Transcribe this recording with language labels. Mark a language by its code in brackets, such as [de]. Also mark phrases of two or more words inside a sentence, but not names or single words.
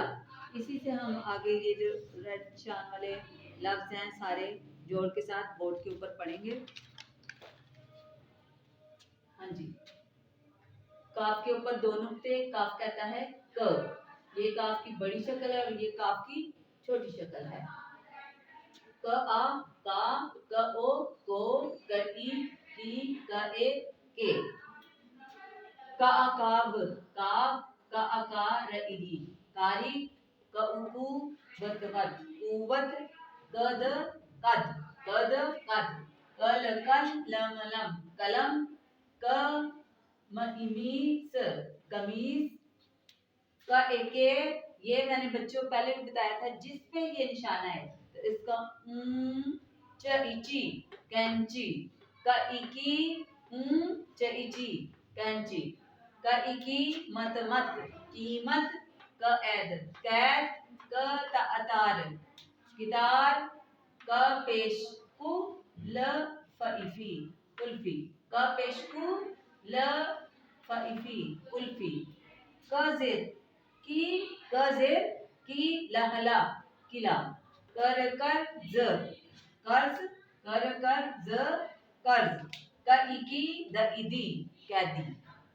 [ur] اسی سے ہم آگے یہ جو ریڈ نشان والے لفظ ہیں سارے جوڑ کے ساتھ بورڈ کے اوپر پڑھیں گے. ہاں جی. کاف کے اوپر دو نقطے. کاف کہتا ہے ک. یہ کاف کی بڑی شکل ہے اور یہ کاف کی چھوٹی شکل ہے. ک آ کا. ک او کو. ک ای کی. ک اے کے. ک آ کاب. کاب. ک آ کا ری. کاری. ک او کو وت وت. قوت. ک د قد. ک د قد. ک ل کل. لم لم. قلم. ک میس. قمیص. کا ایک یہ میں نے بچوں پہلے بھی بتایا تھا جس پہ یہ نشانہ ہے تو اس کا چیچی کینچی. کا ایکی چیچی کینچی. کا ایکی مت مت. قیمت. کا عید. قید. کا اتار. کتار. کا پیشکو ل فیفی الفی. کا پیشکو ل فیفی الفی. کا زیر کی. کا زیر کی لہلا قلعہ. کر کر ز قرض. کر کر ز قرض. کا ایکی د ایدی قیدی.